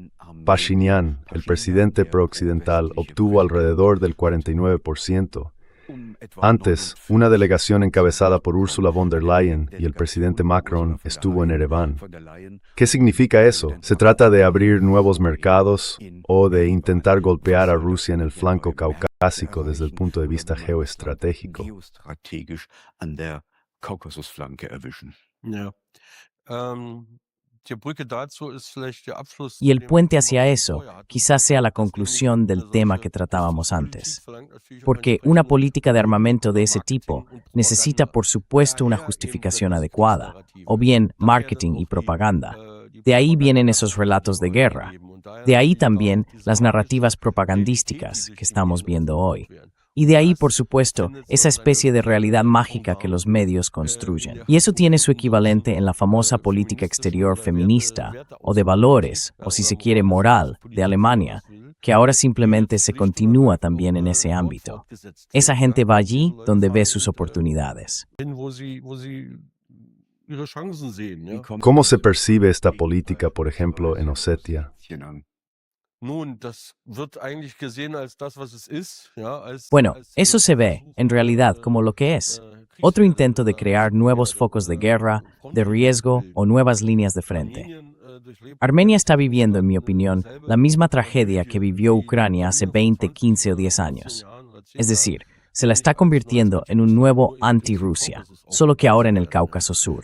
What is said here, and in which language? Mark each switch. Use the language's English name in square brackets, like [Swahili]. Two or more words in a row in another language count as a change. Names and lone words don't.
[Spanish] Pashinyan, el presidente prooccidental, obtuvo alrededor del 49%, Antes, una delegación encabezada por Ursula von der Leyen y el presidente Macron estuvo en Ereván. ¿Qué significa eso? ¿Se trata de abrir nuevos mercados o de intentar golpear a Rusia en el flanco caucásico desde el punto de vista geoestratégico? [German] Ja. Die Brücke dazu ist vielleicht der Abschluss [Spanish] Y [German] zu [Spanish] el [German] dem, [Spanish] puente [German] was wir [Spanish] hacia eso [German] vorher hatten. [Spanish] quizás sea la conclusión del tema que tratábamos antes. Porque una política de armamento de ese tipo necesita, por supuesto, una justificación adecuada, o bien marketing y propaganda. De ahí vienen esos relatos de guerra. De ahí también las narrativas propagandísticas que estamos viendo hoy. Y de ahí, por supuesto, esa especie de realidad mágica que los medios construyen. Y eso tiene su equivalente en la famosa política exterior feminista, o de valores, o si se quiere moral, de Alemania, que ahora simplemente se continúa también en ese ámbito. Esa gente va allí donde ve sus oportunidades. [German] Wo sie ihre Chancen sehen, ja. [Spanish] ¿Cómo se percibe esta política, por ejemplo, en Osetia? [German] Nun, das wird eigentlich gesehen als das, was es ist, ja, [Spanish] Bueno, eso se ve, en realidad, como lo que es. Otro intento de crear nuevos focos de guerra, de riesgo o nuevas líneas de frente. Armenia está viviendo, en mi opinión, la misma tragedia que vivió Ucrania hace 20, 15 o 10 años. Es decir, se la está convirtiendo en un nuevo anti-Rusia, solo que ahora en el Cáucaso Sur.